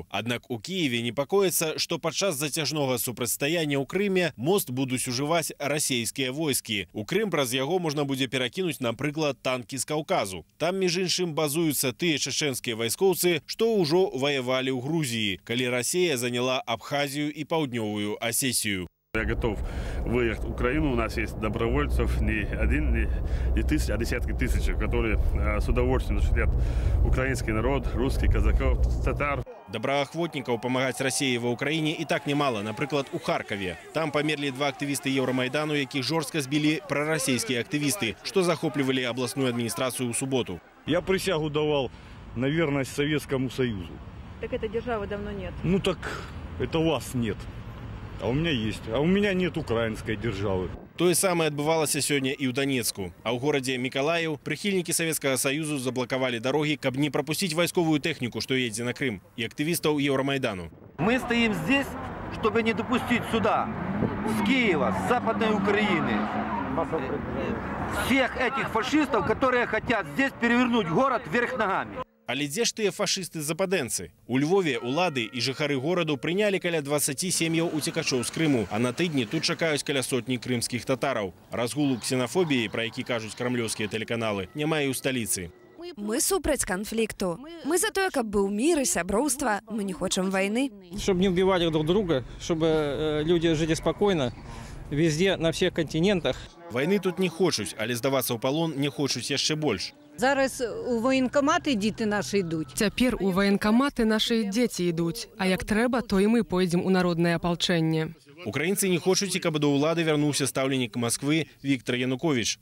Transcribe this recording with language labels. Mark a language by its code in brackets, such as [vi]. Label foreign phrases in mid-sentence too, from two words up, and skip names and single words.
[be] Аднак у Кіеве непакоіцца, што падчас зацяжнога супрацьстаяння ў Крыме мост будуць ужываць расійскія войскі. У Крым праз яго можна будзе перакінуць, напрыклад, танкі з Каўказу. Там, між іншым, базуюцца тыя чеченскія вайскоўцы, што ўжо ваявалі ў Грузіі, калі Расія заняла Абхазію і Паўднёвую Асетію. [ru] Я готов выехать в Украину. У нас есть добровольцев не один, не тысячи, а десятки тысяч, которые с удовольствием защитят украинский народ, русских, казаков, татар. [be] Добраахвотнікаў памагаць Расіі ва Ўкраіне і так немало, напрыклад, у Харкаве. Там памерлі 2 актывісты Еўрамайдану, якіх жорстка збілі прарасійскія актывісты, што захоплівалі абласную адміністрацыю ў суботу. [ru] Я присягу давал на верность Советскому Союзу. Так этой державы давно нет. Ну так это у вас нет. А у меня есть. А у меня нет украинской державы. [be] Тое самае адбывалася сёння і ў Донецку. А ў горадзе Мікалаеў прыхільнікі Савецкага Саюзу заблакавалі дарогі, каб не прапусціць вайсковую тэхніку, што едзе на Крым, і актывістаў Еўрамайдану. [ru] Мы стоим здесь, чтобы не допустить сюда, с Киева, с Западной Украины, всех этих фашистов, которые хотят здесь перевернуть город вверх ногами. [be] Але дзе ж тыя фашысты-западэнцы? У Львове улады і жыхары гораду прынялі каля 20 сем'яў уцекачоў з Крыму, а на тыдні тут чакаюць каля сотні крымскіх татараў. Разгулу ксенафобіі, пра які кажуць крамлёўскія тэлеканалы, няма і ў сталіцы. Мы супраць канфлікту. Мы за тое, каб быў мір і сяброўства. Мы не хочам вайны. [ru] Чтобы не убивали друг друга, чтобы люди жили спокойно, везде, на всех континентах. [be] Войны тут не хочуць, але здавацца ў палон не хочуць яшчэ больш. [uk] Зараз у воєнкомати діти наші йдуть. [be] Цяпер у воєнкомати наші дзеці йдуть, а як трэба, то і мы пойдзем у народнае апалчэнне. Украінцы не хочуць, каб да ўлады вярнуўся стаўленік Масквы Віктор Янукович.